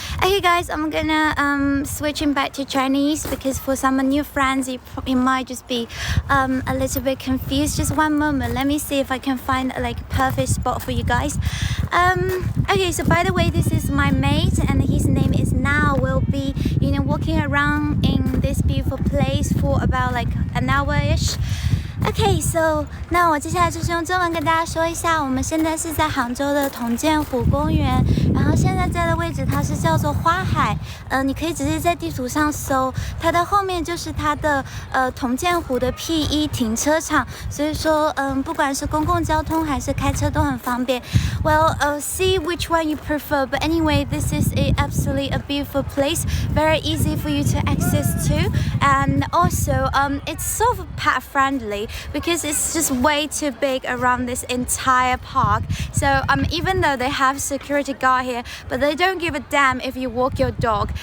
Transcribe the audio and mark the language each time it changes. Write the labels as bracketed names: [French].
[English] Okay guys, I'm gonna switching back to Chinese because for some new friends you might just be a little bit confused. Just one moment, let me see if I can find like a perfect spot for you guys. Okay, so by the way, this is my mate and his name is Now. We'll be, you know, walking around in this beautiful place for about like an hour-ish. Okay, so [Chinese] 那我接下来就是用中文跟大家说一下，我们现在是在杭州的铜剑湖公园，然后现在在的位置它是叫做花海，你可以直接在地图上搜，它的后面就是它的铜剑湖的 P1 停车场，所以说不管是公共交通还是开车都很方便。 [English] Well, see which one you prefer, but anyway, this is absolutely a beautiful place, very easy for you to access to, and also it's sort of pet friendly. Because it's just way too big around this entire park. So even though they have security guard here, but they don't give a damn if you walk your dog.